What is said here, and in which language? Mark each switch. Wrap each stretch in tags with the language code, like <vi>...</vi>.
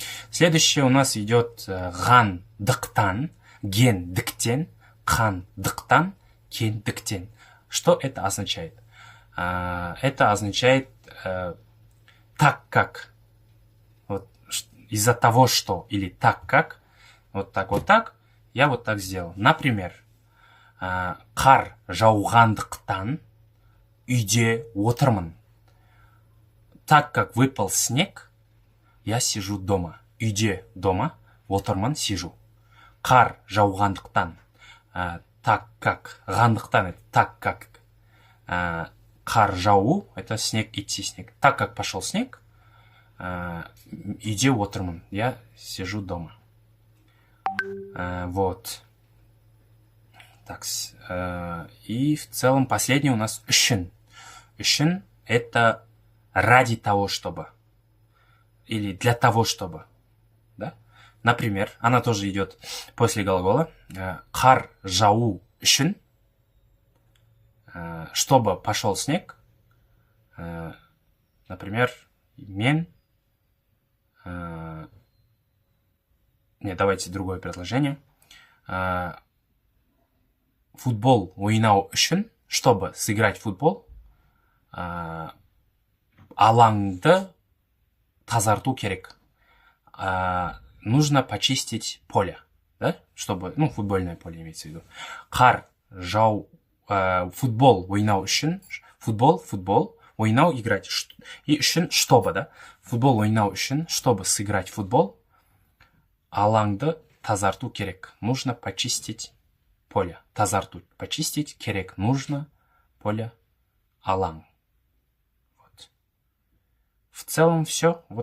<ru>Следующее у нас идет ган дыктан, ген дыктен, хан дыктан, кен дыктен. Что это означает? Это означает так как, вот, из-за того что, или так как, вот так, я вот так сделал.</ru> <kk>Например, қар жауғандықтан үйде отырмын.</kk> <ru>Так как выпал снег, я сижу дома. Үйде, дома, отырмын, сижу. Қар жауғандықтан, так как, ғандықтан, это так как, қар жауу, это снег, идти снег. Так как пошел снег,</ru> <kk>үйде отырмын,</kk> <ru>я сижу дома. Вот. Так, и в целом последний у нас үшін. Үшін это ради того, чтобы. Или для того, чтобы. Да? Например, она тоже идет после глагола.</ru> <kk>Қар жауу үшін.</kk> <ru>Чтобы пошел снег. Например, мен... Нет, давайте другое предложение.</ru> <kk>Футбол ойнау үшін,</kk> <ru>чтобы сыграть в футбол,</ru> <kk>алаңды тазарту керек.</kk> <ru>Нужно почистить поле, да? Чтобы, ну, футбольное поле имеется в виду.</ru> <kk>Қар жау, футбол ойнау үшін, футбол, ойнау играть.</kk> <ru>И үшін, чтобы, да?</ru> <kk>Футбол ойнау үшін,</kk> <ru>чтобы сыграть в футбол,</ru> <kk>алаңды тазарту керек.</kk> <ru>Нужно почистить поле. Тазарту. Почистить керек. Нужно поле, алаң. Вот. В целом все. Вот.</ru>